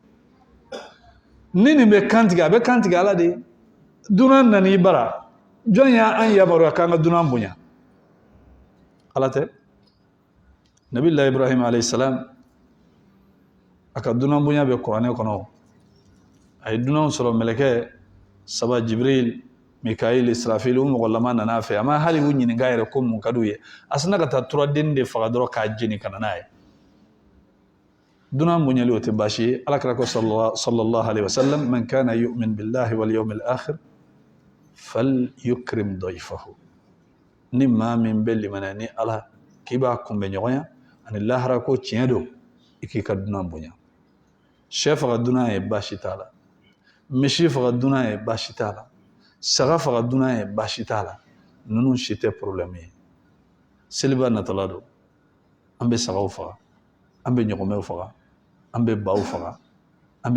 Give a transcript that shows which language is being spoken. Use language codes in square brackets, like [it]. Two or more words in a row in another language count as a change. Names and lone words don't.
[bm] ni nin bɛ kantigɛ a bɛ kantigɛ Ala de ye dunan nana i bara jɔn y'an yamaruya k'an ka dunan bonya Ala tɛ Nabilahi Ibrahim [ar] عليه السلام [bm] a ka dunan bonya bɛ kuranɛ kɔnɔ a ye dunanw sɔrɔ mɛlɛkɛ saba Jibril Mikail Israfil o mɔgɔ lama nana fɛ a ma hali u ɲininka yɛrɛ ko mun ka d'u ye a sina ka taa turaden de faga dɔrɔn k'a jeni ka na n'a ye dunan bonyali o tɛ baasi ye Ala kɛra ko [ar] صلى الله عليه وسلم من كان يؤمن بالله واليوم الآخر فليكرم ضيفه [bm] ni maa min bɛ limaniya ni Ala k'i b'a kunbɛ ɲɔgɔnya ani lahara ko tiɲɛ don i k'i ka dunan bonya sɛ faga dunan ye baasi t'a la misi faga dunan ye baasi t'a la saga faga dunan ye baasi t'a la ninnu si tɛ problème ye seliba natɔla don an bɛ sagaw faga an bɛ ɲɔgɔmɛw faga an bɛ baw faga an